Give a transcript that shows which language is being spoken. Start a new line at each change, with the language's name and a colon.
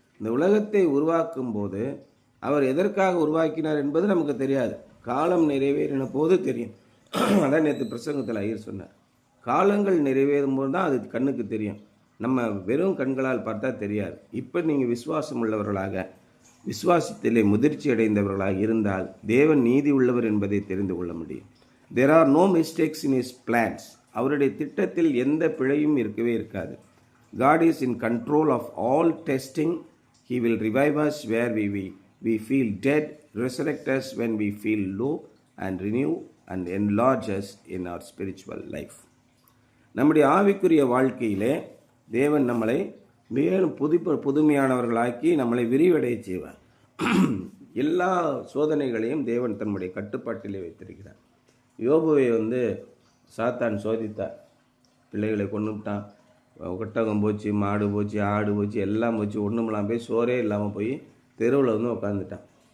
Tamil: இந்த உலகத்தை உருவாக்கும் போது அவர் எதற்காக உருவாக்கினார் என்பது நமக்கு தெரியாது, காலம் நிறைவேறின போது தெரியும். அதான் நேற்று பிரசங்கத்தில் ஐயர் சொன்னார். காலங்கள் நிறைவேறும் போது தான் அது கண்ணுக்கு தெரியும். நம்ம வெறும் கண்களால் பார்த்தா தெரியாது. இப்போ நீங்கள் விசுவாசம் உள்ளவர்களாக, விசுவாசத்திலே முதிர்ச்சி அடைந்தவர்களாக இருந்தால் தேவன் நீதி உள்ளவர் என்பதை தெரிந்து கொள்ள முடியும்.
English: There are no mistakes in His plans.
Tamil: அவருடைய திட்டத்தில் எந்த பிழையும் இருக்கவே இருக்காது.
English: God is in control of all testing. He will revive us where we feel dead, resurrect us when we feel low, and renew and enlarge us in our spiritual life.
Tamil: நம்முடைய ஆவிக்குரிய வாழ்க்கையிலே தேவன் நம்மளை மேலும் புதுமையானவர்களாக்கி நம்மளை விரிவடைய செய்வார். எல்லா சோதனைகளையும் தேவன் தன்னுடைய கட்டுப்பாட்டிலே வைத்திருக்கிறார். யோபுவை சாத்தான் சோதித்தார். பிள்ளைகளை கொண்டுட்டான், ஒட்டகம் போச்சு, மாடு போச்சு, ஆடு போச்சு, எல்லாம் போச்சு, ஒன்றுமெல்லாம் போய் சோறே இல்லாமல் போய் தெருவில் உட்காந்துட்டான்.